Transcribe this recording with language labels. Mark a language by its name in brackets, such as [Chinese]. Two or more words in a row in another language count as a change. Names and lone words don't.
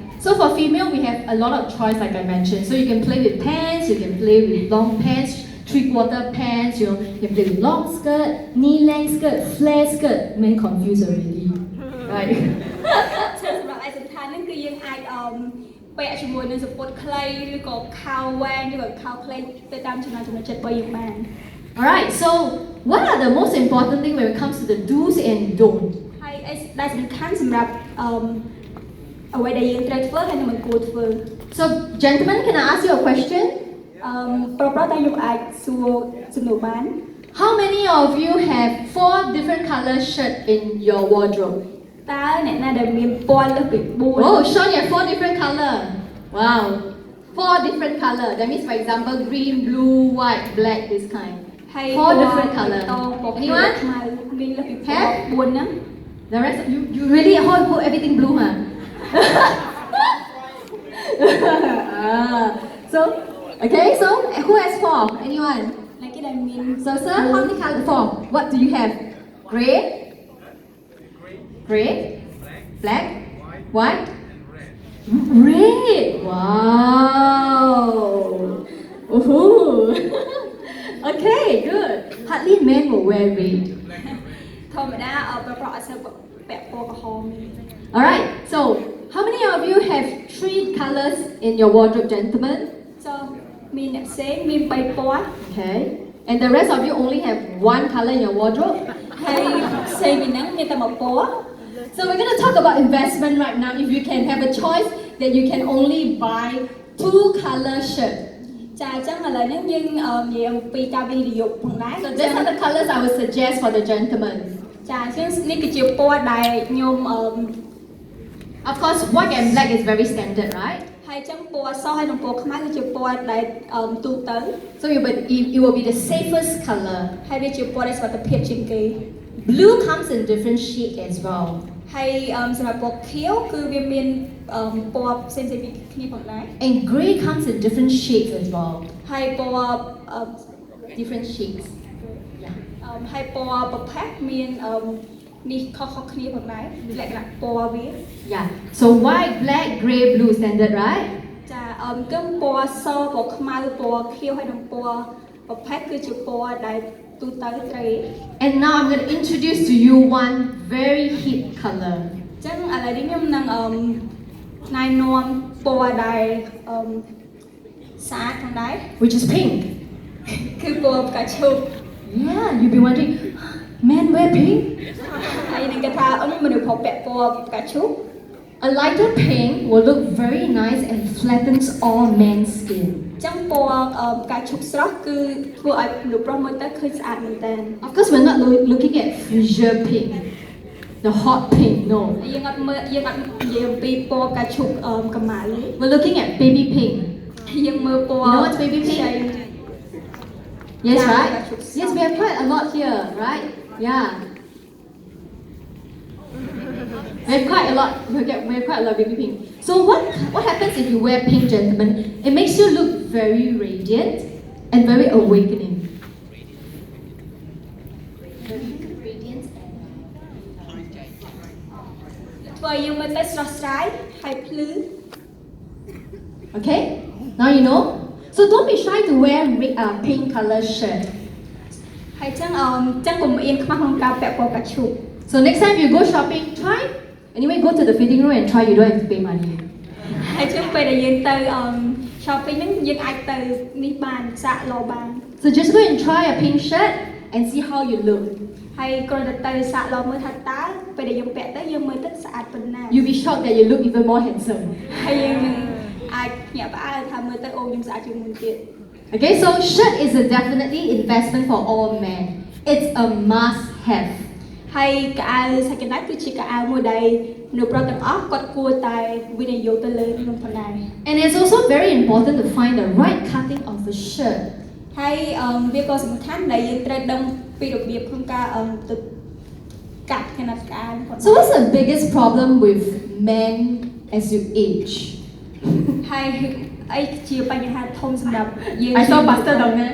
[English] So for female, we have a lot of choice, like I mentioned. So you can play with pants, you can play with long pants, three-quarter pants, you know. You can play with long skirt, knee-length skirt, flare skirt. Man confused already, right? [Khmer] សម្រាប់ឯកសណ្ឋានហ្នឹងគឺយើងអាចពាក់ជាមួយនឹងសំពត់ខ្លីឬក៏ខោវែងឬក៏ខោខ្លីទៅតាមចំណង់ចំណូលចិត្តរបស់យើងបាន [English] Alright, so what are the most important thing when it comes to the do's and don't? [Khmer] ហើយដែលសំខាន់សម្រាប់អ្វីដែលយើងត្រូវធ្វើហើយនឹងមិនគួរធ្វើ [English] So gentlemen, can I ask you a question? [Khmer] ប្រុសៗតែខ្ញុំអាចសួរសំណួរបាន [English] How many of you have 4 different color shirt in your wardrobe? [Khmer] តើអ្នកណាដែលមានពណ៌លើសពី4 [English] Oh, Sean, you have 4 different color. Wow, 4 different color. That means, for example, green, blue, white, black, this kind. [Khmer] ហើយ [English] 4 different color. [Khmer] តពណ៌ [English] Anyone? [Khmer] ខ្មៅមានលើសពី4 [English] Have? [Khmer] ហ្នឹង [English] The rest, you really hold everything blue, huh? So, okay, so who has 4? Anyone? [Khmer] អ្នកគេដែលមាន [English] So, sir, how many color? 4. What do you have? Gray, gray, black, white, red. Wow. Ooh. Okay, good. Hardly men will wear red. [Khmer] ធម្មតាប្រុសៗអត់សូវពាក់ពណ៌ក្រហមទេ [English] Alright, so how many of you have 3 colors in your wardrobe, gentlemen? [Khmer] So មានអ្នកផ្សេងមាន3ពណ៌ [English] Okay. And the rest of you only have 1 color in your wardrobe? [Khmer] ហើយផ្សេងពីហ្នឹងមានតែមួយពណ៌ [English] So we're going to talk about investment right now. If you can have a choice that you can only buy 2 color shirt. [Khmer] ចាអញ្ចឹងឥឡូវហ្នឹងយើងនិយាយអំពីការវិនិយោគផងដែរ [English] So these are the colors I would suggest for the gentlemen. [Khmer] ចាអញ្ចឹងនេះគឺជាពណ៌ដែលខ្ញុំ [English] Of course, white and black is very standard, right? [Khmer] ហើយអញ្ចឹងពណ៌សហើយនិងពណ៌ខ្មៅគឺជាពណ៌ដែលទូទៅ [English] So it will be the safest color. [Khmer] ហើយវាជាពណ៌ដែលសុវត្ថិភាពជាងគេ [English] Blue comes in different shades as well. [Khmer] ហើយសម្រាប់ពណ៌ខៀវគឺវាមានពណ៌ផ្សេងៗពីគ្នាផងដែរ [English] And grey comes in different shades as well. [Khmer] ហើយពណ៌ [English] Different shades. Yeah. [Khmer] ហើយពណ៌ប្រផេះមាននេះខុសគ្នាផងដែរលក្ខណៈពណ៌វា [English] Yeah. So white, black, grey, blue standard, right? [Khmer] ចាគឺពណ៌សពណ៌ខ្មៅពណ៌ខៀវហើយនិងពណ៌ប្រផេះគឺជាពណ៌ដែលទូទៅត្រូវ [English] And now I'm going to introduce to you one very hit color. [Khmer] អញ្ចឹងឥឡូវនេះខ្ញុំនឹងណែនាំពណ៌ដែលស្អាតផងដែរ [English] Which is pink. [Khmer] គឺពណ៌ផ្កាឈូក [English] Yeah, you'll be wondering, men wear pink? [Khmer] ហើយនឹងគេថាមនុស្សប្រើពាក់ពណ៌ផ្កាឈូក [English] A lighter pink will look very nice and flattens all men's skin. [Khmer] អញ្ចឹងពណ៌ផ្កាឈូកស្រស់គឺធ្វើឲ្យមនុស្សប្រុសមើលទៅឃើញស្អាតមែនតើ [English] Of course, we're not looking at fuchsia pink, the hot pink, no. [Khmer] យើងអត់និយាយអំពីពណ៌ផ្កាឈូកកម្ៅ [English] We're looking at baby pink. [Khmer] យើងមើលពណ៌ [English] You know what's baby pink? [Khmer] ខ្ចី [English] Yes, Yeah, right? that's what- Yes, we have quite a lot here, right? Yeah. We have quite a lot. We have quite a lot of baby pink. So what happens if you wear pink, gentlemen? It makes you look very radiant and very awakening. Radiant. [Khmer] ធ្វើឲ្យយើងមើលទៅស្រស់ស្រាយហើយភ្លឺ [English] Okay? Now you know. So don't be shy to wear pink color shirt. [Khmer] ហើយចឹងកុំអៀនខ្មាស់ក្នុងការពាក់ពណ៌ផ្កាឈូក [English] So next time you go shopping, try. Anyway, go to the fitting room and try. You don't have to pay money. [Khmer] ហើយចឹងពេលដែលយើងទៅ shopping ហ្នឹងយើងអាចទៅនេះបានសាកលោបាន [English] So just go and try a pink shirt and see how you look. [Khmer] ហើយគ្រាន់តែទៅសាកលោមើលថាតើពេលដែលយើងពាក់ទៅយើងមើលទៅស្អាតប៉ុណ្ណា [English] You'll be shocked that you look even more handsome. [Khmer] ហើយយើងនឹងអាចញាក់ផ្អើលថាមើលទៅអូខ្ញុំស្អាតជាងមុនទៀត [English] Okay, so shirt is a definitely investment for all men. It's a must-have. [Khmer] ហើយកៅអៅ [English] second hand [Khmer] គឺជាកៅអៅមួយដែលមនុស្សប្រុសទាំងអស់គាត់គួរតែវិនិយោគទៅលើខ្ញុំផងដែរ [English] And it's also very important to find the right cutting of a shirt. [Khmer] ហើយវាក៏សំខាន់ដែលយើងត្រូវដឹងពីរបៀបក្នុងការទៅកាត់ខនាតកៅអៅផង [English] So what's the biggest problem with men as you age? [Khmer] ហើយអីជាបញ្ហាធំសម្រាប់យើង [English] I saw Pastor down there.